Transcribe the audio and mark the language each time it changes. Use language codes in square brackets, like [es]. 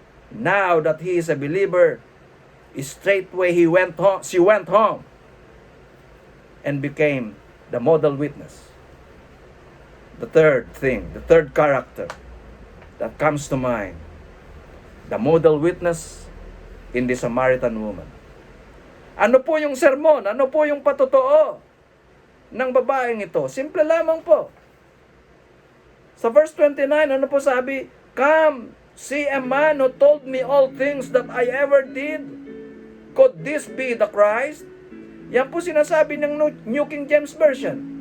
[en] Now that he is a believer, straightway she went home and became the model witness. The third thing, the third character that comes to mind, the model witness in the Samaritan woman. [tl] Ano po yung sermon? Ano po yung patotoo ng babaeng ito? Simple lamang po. Sa verse 29, ano po sabi? [en] Come, see a man who told me all things that I ever did. Could this be the Christ? [tl] Yan po sinasabi ng New King James Version.